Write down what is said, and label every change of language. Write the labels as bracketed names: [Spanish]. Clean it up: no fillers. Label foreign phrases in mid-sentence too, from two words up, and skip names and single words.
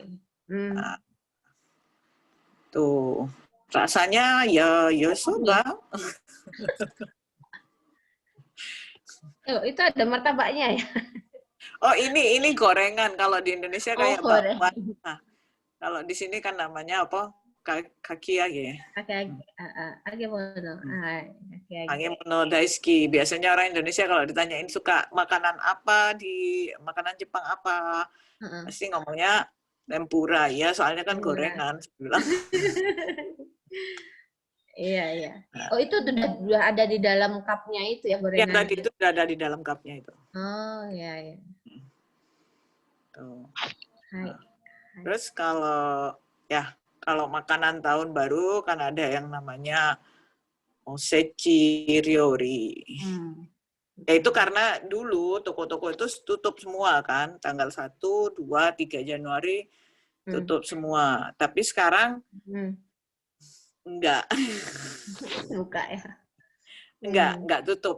[Indonesian] Nah, tuh rasanya ya soba. Oh, itu ada martabaknya ya? Oh ini gorengan. Kalau di Indonesia Oh, kayak goreng. bakwan. Nah, kalau di sini kan namanya apa? Kaki ya. Age, age bono. Age. Angin penuh daisuki. Biasanya orang Indonesia kalau ditanyain suka makanan apa di makanan Jepang apa, Heeh. pasti ngomongnya tempura. Ya, soalnya kan Tempura. gorengan. Saya bilang. Iya, iya. Oh, itu sudah ada di dalam cupnya itu ya Yang tadi gorengannya. itu udah ada di dalam cupnya itu. Oh, iya, iya. Tuh. Hai. Nah, terus kalau makanan tahun baru kan ada yang namanya [Japanese] おせち料理. [Indonesian] Ya itu karena dulu toko-toko itu tutup semua kan, tanggal 1, 2, 3 Januari tutup semua. Tapi sekarang enggak. Buka ya. Enggak tutup.